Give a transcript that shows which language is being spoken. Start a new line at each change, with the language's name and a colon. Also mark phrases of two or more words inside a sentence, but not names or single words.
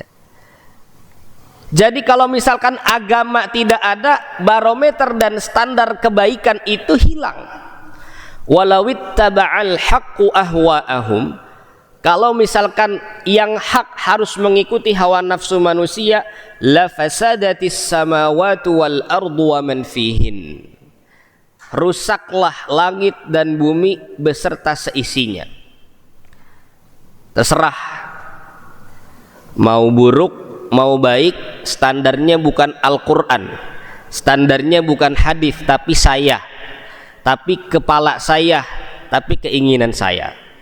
Indonesian: Jadi kalau misalkan agama tidak ada, barometer dan standar kebaikan itu hilang.
Arabic: ولو اتبع الحق أهواءهم,
Indonesian: kalau misalkan yang hak harus mengikuti hawa nafsu manusia,
Arabic: لفسدت السماوات والأرض ومن فيهن,
Indonesian: rusaklah langit dan bumi beserta seisinya. Terserah mau buruk mau baik, standarnya bukan Al-Quran, standarnya bukan hadis, tapi saya, tapi kepala saya, tapi keinginan saya.